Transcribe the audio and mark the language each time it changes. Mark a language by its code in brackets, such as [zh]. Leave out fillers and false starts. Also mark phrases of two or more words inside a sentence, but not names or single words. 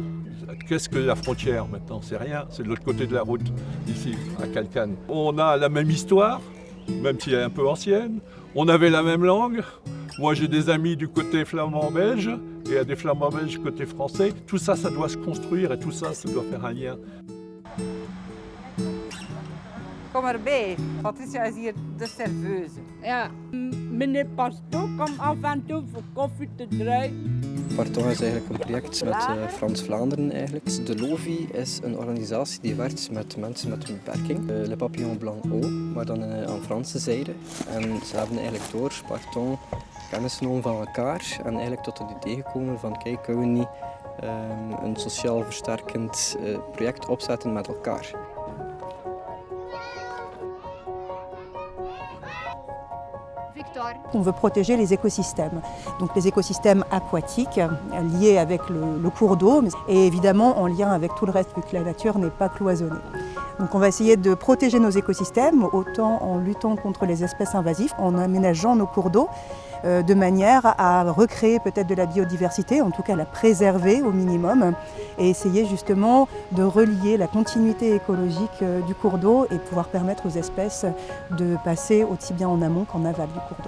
[fr] Qu'est-ce que la frontière maintenant? C'est rien, c'est de l'autre côté de la route, ici, à Calican. On a la même histoire, même si elle est un peu ancienne. On avait la même langue. Moi j'ai des amis du côté flamand-belge et il y a des flamands belges côté français. Tout ça, ça doit se construire et tout ça, ça doit faire un lien. [nl] Kom erbij, Patricia is hier de serveuse. Ja, meneer Paston komt af en toe voor koffie te drinken. Parton is eigenlijk een project met Frans-Vlaanderen eigenlijk. De LOVI is een organisatie die werkt met mensen met een beperking. Le Papillon Blanc O, maar dan aan Franse zijde. En ze hebben eigenlijk door Parton kennis genomen van elkaar en eigenlijk tot het idee gekomen van kijk, kunnen we niet een sociaal versterkend project opzetten met elkaar. [fr] On veut protéger les écosystèmes, donc les écosystèmes aquatiques liés avec le cours d'eau et évidemment en lien avec tout le reste vu que la nature n'est pas cloisonnée. Donc on va essayer de protéger nos écosystèmes autant en luttant contre les espèces invasives, en aménageant nos cours d'eau de manière à recréer peut-être de la biodiversité, en tout cas la préserver au minimum et essayer justement de relier la continuité écologique du cours d'eau et pouvoir permettre aux espèces de passer aussi bien en amont qu'en aval du cours d'eau.